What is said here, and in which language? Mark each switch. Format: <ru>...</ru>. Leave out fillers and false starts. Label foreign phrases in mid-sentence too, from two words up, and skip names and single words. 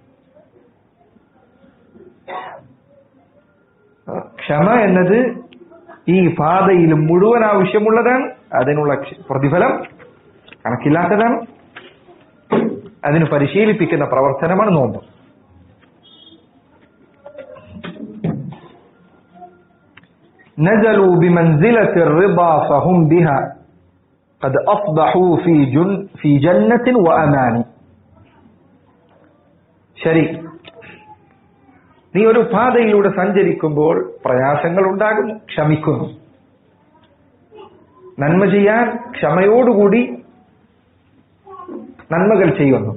<ml>ക്ഷമ എന്നത് ഈ പാതയിൽ മുഴുവൻ ആവശ്യമുള്ളതാണ്. അതിനുള്ള പ്രതിഫലം കണക്കില്ലാത്തതാണ്. അതിന് പരിശീലിപ്പിക്കുന്ന പ്രവർത്തനമാണ് നോമ്പ്.</ml> <ar>نزلوا بمنزلة الرضا فهم بها قد أصبحوا في جنة وأمان.</ar> <ml>ശരി, നീ ഒരു പാതയിലൂടെ സഞ്ചരിക്കുമ്പോൾ പ്രയാസങ്ങൾ ഉണ്ടാകുന്നു, ക്ഷമിക്കുന്നു. നന്മ ചെയ്യാൻ ക്ഷമയോടുകൂടി നന്മകൾ ചെയ്യുന്നു.</ml>